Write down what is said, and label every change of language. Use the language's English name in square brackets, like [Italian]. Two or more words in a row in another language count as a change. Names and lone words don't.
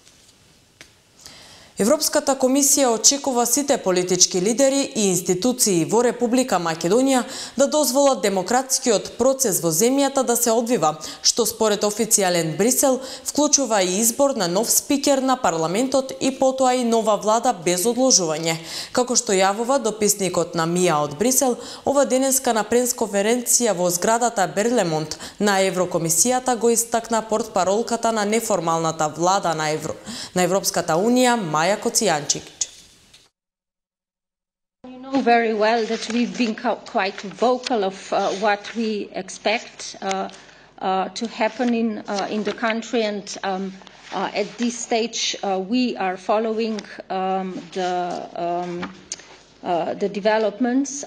[Macedonian] Европската комисија очекува сите политички лидери и институции во Република Македонија да дозволат демократскиот процес во земјата да се одвива, што според официјален Брисел вклучува и избор на нов спикер на парламентот и потоа и нова влада без одложување. Како што јавува дописникот на МИА од Брисел, ова денеска на пресконференција во зградата Берлемонт на Еврокомисијата го истакна портпаролката на неформалната влада на Европската Унија Маја Коцијанчик. [English] You know very well that we've been quite vocal of what we expect to happen in the country, and at this stage we are following the developments.